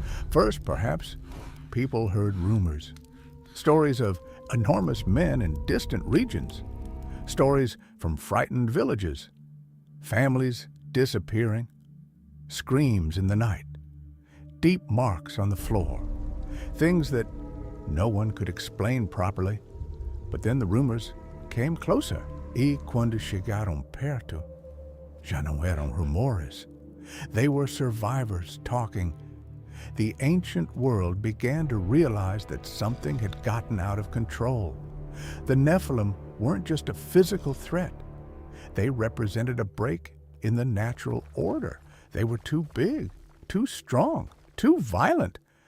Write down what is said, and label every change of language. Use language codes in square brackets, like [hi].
[en] First, perhaps, people heard rumors, stories of enormous men in distant regions, stories from frightened villages, families disappearing, screams in the night, deep marks on the floor, things that no one could explain properly. But then the rumors came closer. [pt] E quando chegaram perto, já não eram rumores. [en] They were survivors talking. The ancient world began to realize that something had gotten out of control. The Nephilim weren't just a physical threat. They represented a break in the natural order. They were too big, too strong, too violent.